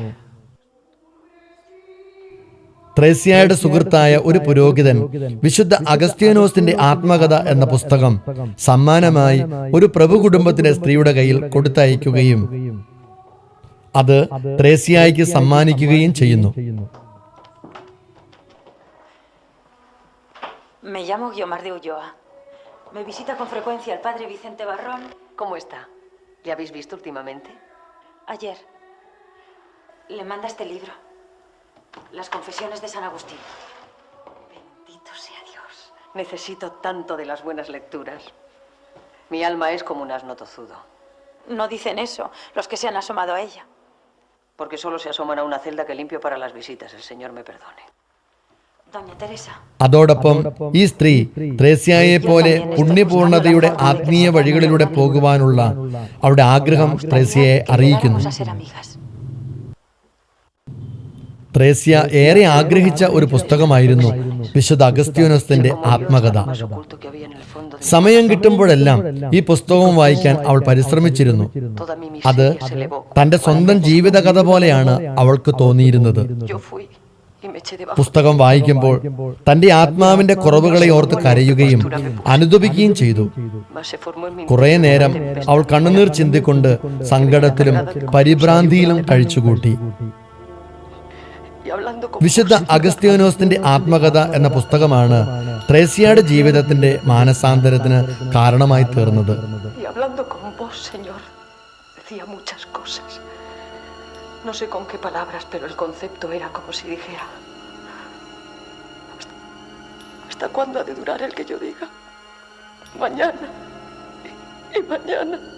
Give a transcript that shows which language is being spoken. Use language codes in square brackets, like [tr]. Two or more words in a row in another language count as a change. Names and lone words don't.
[ml] ത്രേസ്യയുടെ സുഹൃത്തായ ഒരു പുരോഹിതൻ വിശുദ്ധ അഗസ്ത്യാനോസിന്റെ ആത്മകഥ എന്ന പുസ്തകം സമ്മാനമായി ഒരു പ്രഭു കുടുംബത്തിലെ സ്ത്രീയുടെ കയ്യിൽ കൊടുത്തയക്കുകയും അത് ത്രേസ്യയ്ക്ക് സമ്മാനിക്കുകയും ചെയ്യുന്നു. [es] Me llamo Guiomar de Ulloa. Me visita con frecuencia el padre Vicente Barrón. ¿Cómo está? ¿Le habéis visto últimamente? Ayer le manda este libro, Las Confesiones de San Agustín. Bendito sea Dios. Necesito tanto de las buenas lecturas. Mi alma es como un asno tozudo. No dicen eso los que se han asomado a ella. Porque solo se asoman a una celda que limpio para las visitas. El Señor me perdone. Doña Teresa. [ml] അതോടൊപ്പം ഈ സ്ത്രീ ത്രേസ്യയെ പോലെ പുണ്യപൂർണതയുടെ ആത്മീയ വഴികളിലൂടെ പോകുവാനുള്ള അവരുടെ ആഗ്രഹം ത്രേസ്യയെ അറിയിക്കുന്നു. [es] Vamos a ser amigas. [ml] ത്രേസ്യ ഏറെ ആഗ്രഹിച്ച ഒരു പുസ്തകമായിരുന്നു വിശുദ്ധ അഗസ്ത്യാനോസിന്റെ ആത്മകഥ. [es] Oculto que había en el fondo de [ml] സമയം കിട്ടുമ്പോഴെല്ലാം ഈ പുസ്തകവും വായിക്കാൻ അവൾ പരിശ്രമിച്ചിരുന്നു. [es] toda mi [ml] അത് [es] miseria se elevó. [ml] തന്റെ സ്വന്തം ജീവിതകഥ പോലെയാണ് അവൾക്ക് തോന്നിയിരുന്നത്. [es] Yo fui y me eché debajo. [ml] പുസ്തകം വായിക്കുമ്പോൾ തന്റെ ആത്മാവിന്റെ കുറവുകളെ ഓർത്ത് കരയുകയും അനുദപിക്കുകയും ചെയ്തു. [es] Mas se formó en mi [ml] കുറെ നേരം അവൾ കണ്ണുനീർ ചിന്തിക്കൊണ്ട് സങ്കടത്തിലും പരിഭ്രാന്തിയിലും കഴിച്ചുകൂട്ടി. [es] y hablando con [ml] വിശുദ്ധ അഗസ്ത്യാനോസിന്റെ ആത്മകഥ എന്ന പുസ്തകമാണ് ത്രേസ്യയുടെ ജീവിതത്തിന്റെ മാനസാന്തരത്തിന് കാരണമായി തീർന്നത്. [es] y hablando con vos, Señor, decía muchas cosas. No sé con qué palabras, pero el concepto era como si dijera: ¿Hasta cuándo ha de durar el que yo diga? Mañana y mañana.